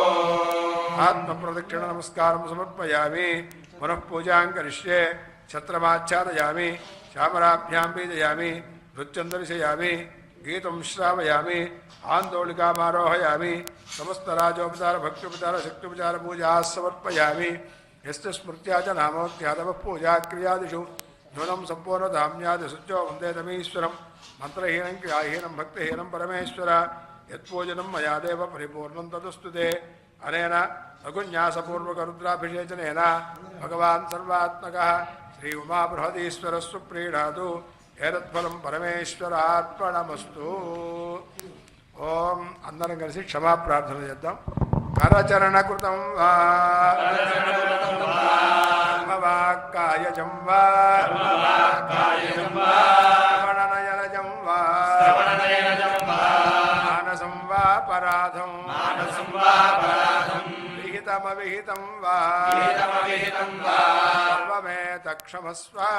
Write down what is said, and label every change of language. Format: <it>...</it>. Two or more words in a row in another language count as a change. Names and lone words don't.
<sa>ఆత్మప్రదక్షిణ నమస్కారం సమర్పయామి. పునః పూజాం కరిష్యే. ఛత్రమాచ్ఛాదయామి. శ్యామరాభ్యాం బీజయామి. నృత్యం దర్శయామి. గీతం శ్రావయామి. ఆందోళికామారోహయామి. సమస్తరాజోపచార భక్త్యుపచార శక్త్యుపచార పూజా సమర్పయామి. यस्य स्मृत्या च नामोक्त्यादव पूजाक्रियादिषु न्यूनं सम्पूर्णधाम्यादिशुचो वन्दे तमीश्वरं. मन्त्रहीनं क्रियाहीनं भक्तिहीनं परमेश्वर. यत्पूजनं मया देव परिपूर्णं तदस्तु ते. अनेन लघुन्यासपूर्वकरुद्राभिषेचनेन भगवान् सर्वात्मकः श्री उमाबृहदीश्वरः सुप्रीणातु. एतत्फलं परमेश्वरार्पणमस्तु.</sa> <te>ఓం అందరం కలిసి క్షమాప్రార్థన చేద్దాం.</te> <sa>కరచరణకృతం వా కర్మవాక్కాయజం వా శ్రవణనయనజం వా మానసం వా పరాధం విహితమవిహితం వా సర్వమేతక్షమస్వ.</sa>